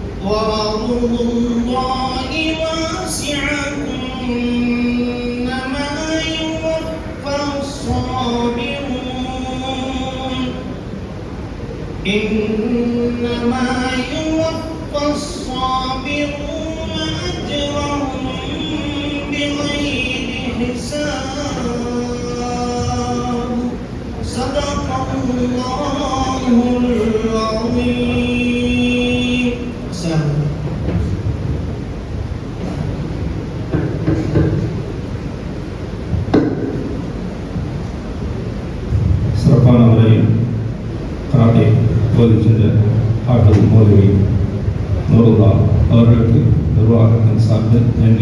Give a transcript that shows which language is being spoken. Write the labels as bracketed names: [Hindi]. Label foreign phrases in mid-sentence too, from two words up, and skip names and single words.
[Arabic] وأرض الله واسعة إنما يوفى الصابرون أجرهم بغير حساب صدق الله العظيم. [Tamil] சிறப்பான முறையில் கராட்டே போதி சென்ற ஹாஃபிஸ் மௌலவி நூருல்லா அவர்களுக்கு நிர்வாகத்தின் சார்பில் நன்றி.